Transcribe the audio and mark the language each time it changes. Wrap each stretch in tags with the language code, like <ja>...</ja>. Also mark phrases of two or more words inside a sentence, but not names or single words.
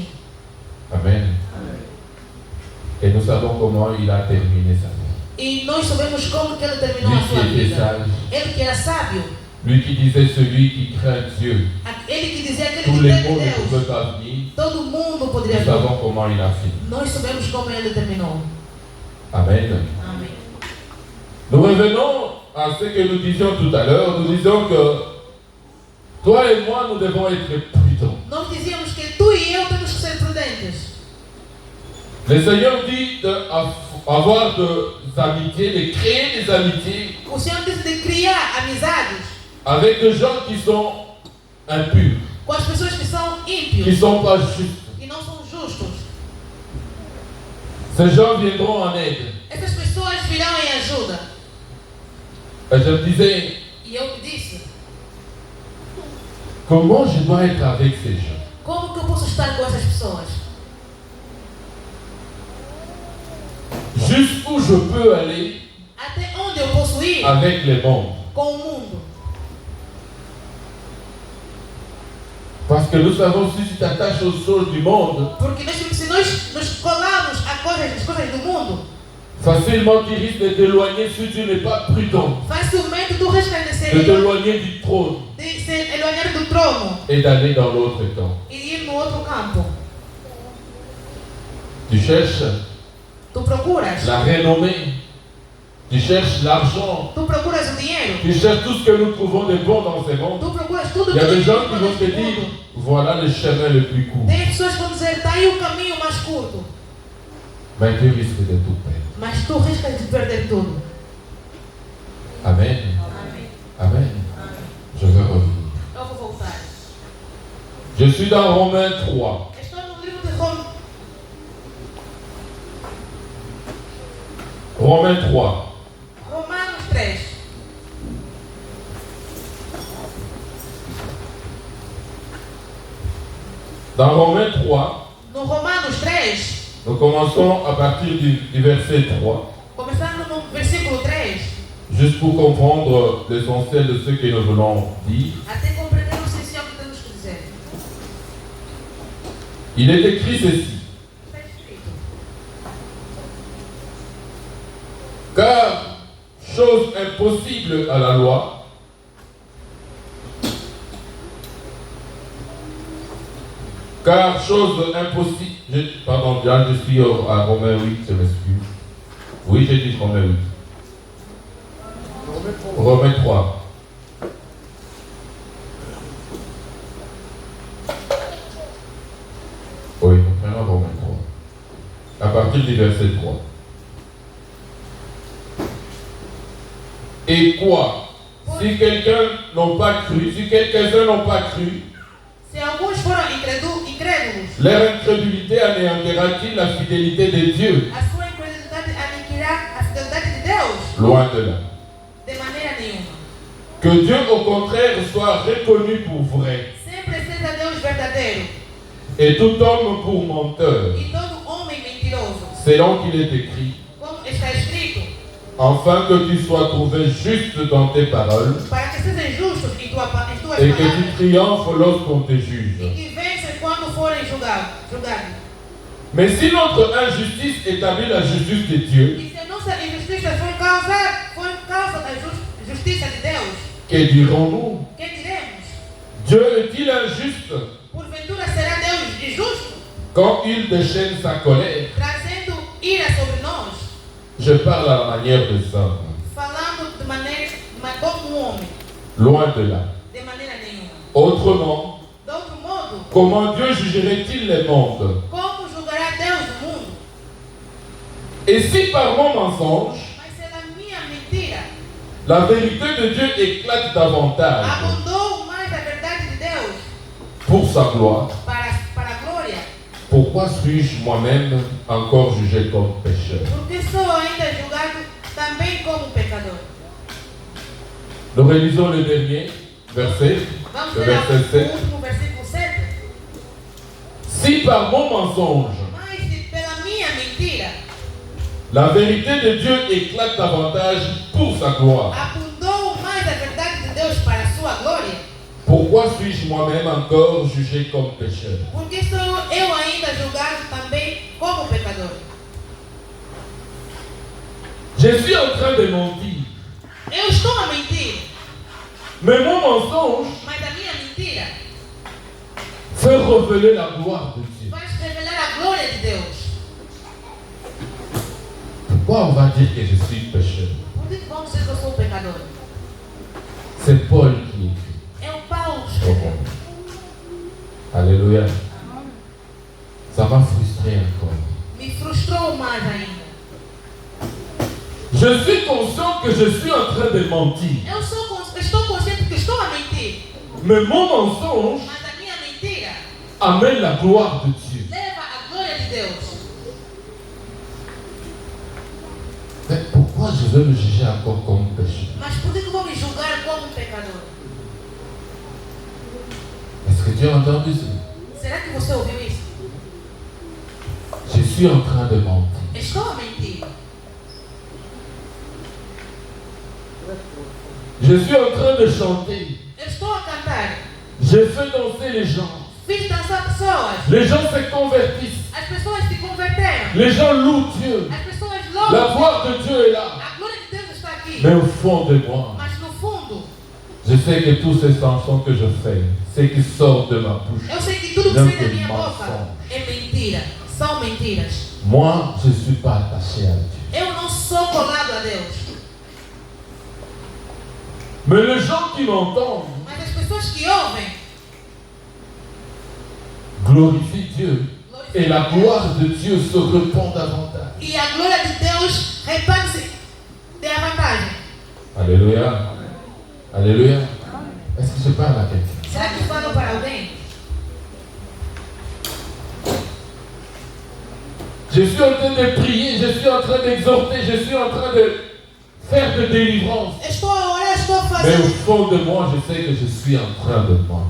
<fr>Amen. Et nous savons comment il a terminé sa vie.</fr> <pt>E nós sabemos como que ele terminou</pt> <fr>Lui</fr> <pt>a sua</pt> <fr>qui était</fr> <pt>vida.</pt> <fr>sage,</fr> <pt>Ele que era sábio,</pt> <fr>lui qui disait celui qui craint Dieu,</fr> <pt>ele que dizia aquele</pt> <fr>tous</fr> <pt>que</pt> <fr>les</fr> <pt>teme</pt> <fr>maux ne</fr> <pt>Deus,</pt> <fr>pouvaient pas venir.</fr> <pt>todo mundo poderia</pt> <fr>Nous</fr> <pt>vir.</pt> <fr>savons comment il a fini.</fr> <pt>Nós sabemos como ele terminou.</pt> <fr>Amen.</fr> <pt>Amém.</pt> <fr>Nous revenons à ce que nous disions tout à l'heure. Nous disions que toi et moi, nous devons être prudents.</fr> <pt>Nós dizíamos que tu e eu temos que ser prudentes.</pt> <fr>Le Seigneur dit d'avoir des amitiés, de créer des amitiés</fr> <pt>O Senhor disse de criar amizades</pt> <fr>avec des gens qui sont impurs,</fr> <pt>com as pessoas que são</pt> <fr>qui ne</fr> <pt>ímpios</pt> <fr>sont pas justes.</fr> <pt>e não são justos.</pt> <fr>Ces gens viendront en aide.</fr> <pt>Essas pessoas virão em ajuda.</pt> <fr>Et je me disais,</fr> <pt>E eu me disse,</pt> <fr>comment je dois être avec ces gens?</fr> <pt>como que eu posso estar com essas pessoas?</pt> <fr>Jusqu'où je peux aller</fr> <pt>Até onde eu posso ir</pt> <fr>avec les mondes?</fr> <pt>com o mundo?</pt> <fr>Parce que nous savons, si tu t'attaches aux choses du monde,</fr> <pt>Porque se nós nos colarmos a as coisas do mundo,</pt> <fr>facilement tu risques de t'éloigner si tu n'es pas prudent,</fr> <pt>facilmente tu resplandecer</pt> <fr>de t'éloigner du trône</fr> <pt>de se elonhar do trono</pt> <fr>et d'aller dans l'autre camp.</fr> <pt>e ir no outro campo.</pt> <fr>Tu cherches</fr> <pt>Tu procuras,</pt> <fr>la renommée, tu cherches l'argent,</fr> <pt>tu procuras o dinheiro,</pt> <fr>tu cherches tout ce que nous trouvons de bon dans ce monde.</fr> <pt>tu procuras tudo</pt> <fr>Il y a des gens qui</fr> <pt>que</pt> <fr>vont te dire, voilà le chemin le plus court.</fr> <pt>Tem pessoas que vão dizer, está aí o caminho mais curto,</pt> <fr>Mais tu risques de tout perdre.</fr> <pt>mas tu riscas de perder tudo.</pt> <fr>Amen.</fr> <pt>Amém.</pt> <fr>Amen. Je veux revenir.</fr> <pt>Eu vou voltar.</pt> <fr>Je suis dans Romains 3.</fr> <pt>Estou no livro de Romanos.</pt> <fr>Romains 3.</fr> <pt>Romanos 3.</pt> <fr>Dans Romains 3,</fr> <pt>No Romanos 3,</pt> <fr>nous commençons à partir du verset 3,</fr> <pt>começando no versículo 3,</pt> <fr>juste pour comprendre l'essentiel de ce que nous voulons dire.</fr> <pt>até compreender o essencial que temos que dizer.</pt> <fr>Il est écrit ceci.</fr> <pt>Está escrito.</pt> <fr>Car, chose impossible à la loi, car chose impossible, pardon, bien, je suis à Romains 8, je m'excuse. Oui, j'ai dit Romains 8. Romains 3. Oui, comprenons Romains 3. À partir du verset 3. Et quoi? Si quelqu'un n'a pas cru, si quelques-uns n'ont pas cru,</fr> <pt>Se alguns foram incrédulos,</pt> <fr>leur incrédulité anéantira-t-il la fidélité de Dieu?</fr> <pt>a sua incredulidade aniquilará a fidelidade de Deus?</pt> <fr>Loin de là.</fr> <pt>De maneira nenhuma.</pt> <fr>Que Dieu, au contraire, soit reconnu pour vrai.</fr> <pt>Sempre seja Deus verdadeiro.</pt> <fr>Et tout homme pour menteur.</fr> <pt>E todo homem mentiroso.</pt> <fr>Selon qu'il est écrit.</fr> <pt>Como está escrito.</pt> <fr>Afin que tu sois trouvé juste dans tes paroles.</fr> <pt>Para que sejas justo em tuas</pt> <fr>Et que</fr> <pt>palavras.</pt> <fr>tu triomphes lorsqu'on te juge.</fr> <pt>E que venças quando forem julgados.</pt> <fr>Mais si notre injustice établit la justice de Dieu,</fr> <pt>E se a nossa injustiça for causa da justiça de Deus,</pt> <fr>que dirons-nous?</fr> <pt>que diremos?</pt> <fr>Dieu est-il injuste</fr> <pt>Porventura será Deus injusto,</pt> <fr>quand il déchaîne sa colère?</fr> <pt>trazendo ira sobre nós,</pt> <fr>Je parle à la manière de ça.</fr> <pt>falando de maneira como homem,</pt> <fr>Loin de là.</fr> <pt>de maneira nenhuma.</pt> <fr>Autrement,</fr> <pt>De outro modo,</pt> <fr>comment Dieu jugerait-il les mondes?</fr> <pt>como julgará Deus o mundo?</pt> <fr>Et si par mon mensonge,</fr> <pt>Mas se da minha mentira</pt> <fr>la vérité de Dieu éclate davantage</fr> <pt>abundou mais a verdade de Deus</pt> <fr>pour sa gloire,</fr> <pt>para a glória,</pt> <fr>pourquoi suis-je moi-même encore jugé comme pécheur?</fr> <pt>porque sou ainda julgado também como pecador.</pt> <fr>Nous relisons le dernier verset,</fr> <pt>Vamos</pt> <fr>le</fr> <pt>ler</pt> <fr>verset</fr> <pt>o</pt> <fr>7.</fr> <pt>último versículo 7.</pt> <fr>Si par mon mensonge,</fr> <pt>Mas se pela minha mentira</pt> <fr>la vérité de Dieu éclate davantage pour sa gloire,</fr> <pt>abundou mais a verdade de Deus para a sua glória,</pt> <fr>pourquoi suis-je moi-même encore jugé comme pécheur?</fr> <pt>porque sou eu ainda julgado também como pecador.</pt> <fr>Je suis en train de mentir,</fr> <pt>Eu estou a mentir,</pt> <fr>mais mon mensonge</fr> <pt>mas a minha mentira</pt> <fr>fait révéler la gloire de Dieu.</fr> <pt>faz revelar a glória de Deus.</pt> <fr>Pourquoi on va dire que je suis pécheur?</fr> <pt>Por que vamos dizer que eu sou pecador?</pt> <fr>C'est Paul qui écrit.</fr> <pt>É o Paulo</pt> <fr>au</fr> <pt>escrevendo.</pt> <fr>monde. Alléluia. Ça m'a frustré encore.</fr> <pt>Me frustrou mais ainda.</pt> <fr>Je suis conscient que je suis en train de mentir.</fr> <pt>Estou consciente que estou a mentir,</pt> <fr>Mais mon mensonge</fr> <pt>mas a minha mentira</pt> <fr>amène la gloire de Dieu.</fr> <pt>leva a glória de Deus.</pt> <fr>Mais pourquoi je veux me juger encore comme pécheur?</fr> <pt>Mas por que vou me julgar como um pecador?</pt> <fr>Est-ce que tu as entendu ça?</fr> <pt>Será que você ouviu isso?</pt> <fr>Je suis en train de mentir.</fr> <pt>Estou a mentir.</pt> <fr>Je suis en train de chanter.</fr> <pt>Estou a cantar.</pt> <fr>Je fais danser les gens.</fr> <pt>Fiz dançar pessoas.</pt> <fr>Les gens se convertissent.</fr> <pt>As pessoas se converteram.</pt> <fr>Les gens louent Dieu.</fr> <pt>As pessoas</pt> <fr>La</fr> <pt>louvam.</pt> <fr>gloire de Dieu est là.</fr> <pt>A glória de Deus está aqui.</pt> <fr>Mais au fond de moi,</fr> <pt>Mas no fundo,</pt> <fr>je sais que tous ces chansons que je fais, ce qui sort de ma bouche,</fr> <pt>eu sei que tudo que não sai da tem minha boca maldição. é mentira. São mentiras.</pt> <fr>Moi, je ne suis pas attaché à Dieu.</fr> <pt>Eu não sou colado a Deus.</pt> <fr>Mais les gens qui m'entendent</fr> <pt>Mas as pessoas que ouvem</pt> <fr>glorifient Dieu. Et la gloire de Dieu se répand davantage.</fr> <pt>e a glória de Deus reparte-se de a vantagem.</pt> <fr>Alléluia. Alléluia. Est-ce que je parle à quelqu'un?</fr> <pt>Será que falo para alguém?</pt> <fr>Je suis en train de prier, je suis en train d'exhorter, je suis en train de faire de délivrance.</fr> <pt>Estou a orar, estou a</pt> <fr>Mais au</fr> <pt>fazer.</pt> <fr>fond de moi, je sais que je suis en train de mentir.</fr>